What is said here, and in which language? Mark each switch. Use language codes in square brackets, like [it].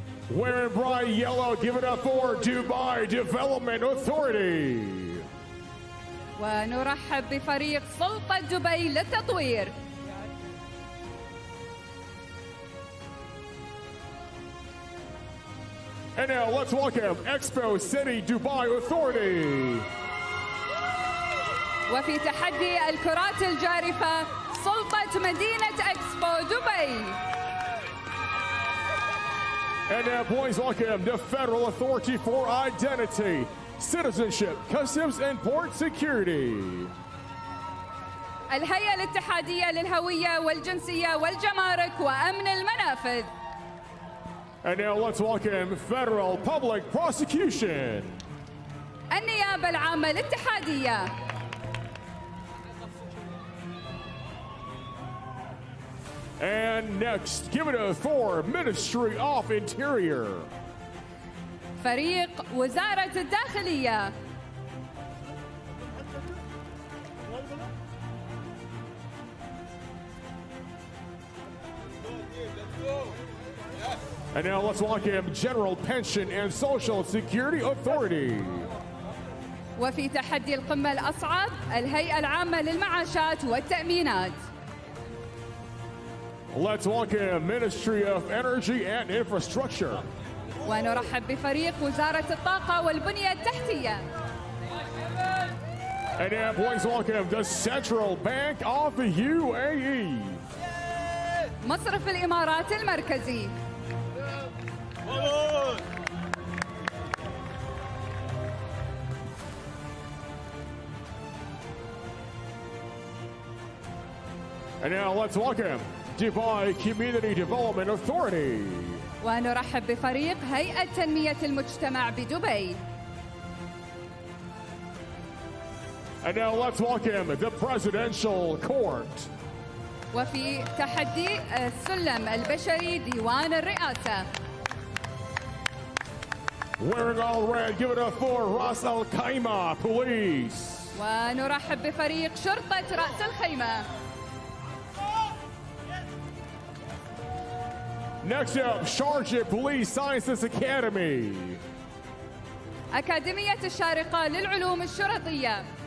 [en] Wearing bright yellow, give it up for Dubai Development Authority. [ar] ونرحب بفريق سلطة دبي للتطوير. [en] And now let's welcome Expo City Dubai Authority. [ar] وفي تحدي الكرات الجارفة سلطة مدينة إكسبو دبي. [en] And now please welcome the Federal Authority for Identity, Citizenship, Customs and Port Security. [ar] الهيئة الاتحادية للهوية والجنسية والجمارك وأمن المنافذ. [en] And now let's welcome Federal Public Prosecution. [ar] النيابة العامة الاتحادية. [en] And next, give it up for Ministry of Interior. [ar] فريق وزارة الداخلية. [en] And now let's welcome General Pension and Social Security Authority. [ar] وفي تحدي القمة الأصعب الهيئة العامة للمعاشات والتأمينات. [en] Let's welcome Ministry of Energy and Infrastructure. [ar] ونرحب بفريق وزارة الطاقة والبنية التحتية. [en] And now please welcome the Central Bank of the UAE. [ar] مصرف الإمارات المركزي. [en] And now let's welcome Dubai Community Development Authority. [ar] ونرحب بفريق هيئة تنمية المجتمع بدبي. [en] And now let's welcome the Presidential Court. [ar] وفي تحدي السلم البشري ديوان الرئاسة. [en] Wearing all red, give it up for Ras Al Khaimah Police. [ar] ونرحب بفريق شرطة رأس الخيمة. [en] Next up, Sharjah Police Sciences Academy. [ar] أكاديمية الشارقة للعلوم الشرطية.